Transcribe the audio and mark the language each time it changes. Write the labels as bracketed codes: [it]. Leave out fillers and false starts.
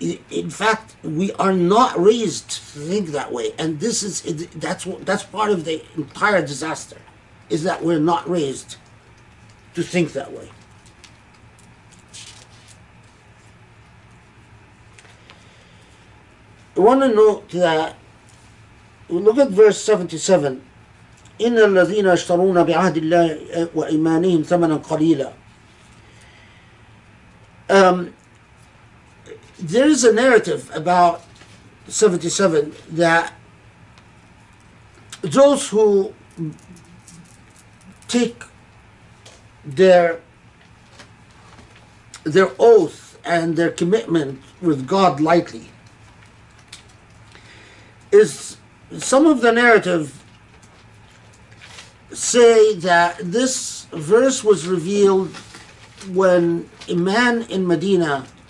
[en] In fact, we are not raised to think that way, and that's part of the entire disaster, is that we're not raised to think that way. I want to note that, look at verse 77. [ar] إن الذين يشترون بعهد الله وإيمانهم ثمنا قليلا. [en] There is a narrative about 77 that those who take their oath and their commitment with God lightly, is some of the narrative say that this verse was revealed when a man in Medina